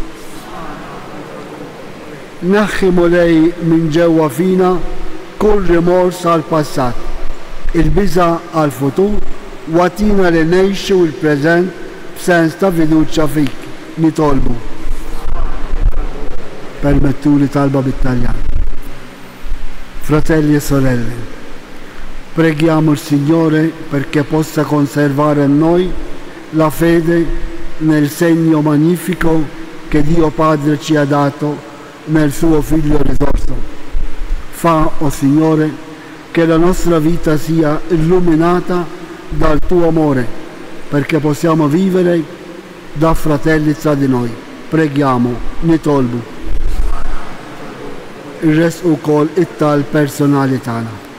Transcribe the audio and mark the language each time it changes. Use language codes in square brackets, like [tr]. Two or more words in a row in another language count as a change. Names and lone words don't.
[mt] Naħħi Mulej minn ġewwa fina kull rimors għal passat, il-biża għal futur u għatina li ngħixu l-preżent b'sens ta' fiduċja fik nitolbu. Permettuli talba bit-Taljan. [it] Fratelli e sorelle, preghiamo il Signore perché possa conservare in noi la fede nel segno magnifico che Dio Padre ci ha dato nel suo Figlio risorto. Fa, o Signore, che la nostra vita sia illuminata dal tuo amore, perché possiamo vivere da fratelli tra di noi. Preghiamo, [mt] nitolbu. Ir-resqu wkoll it-tal personali tagħna.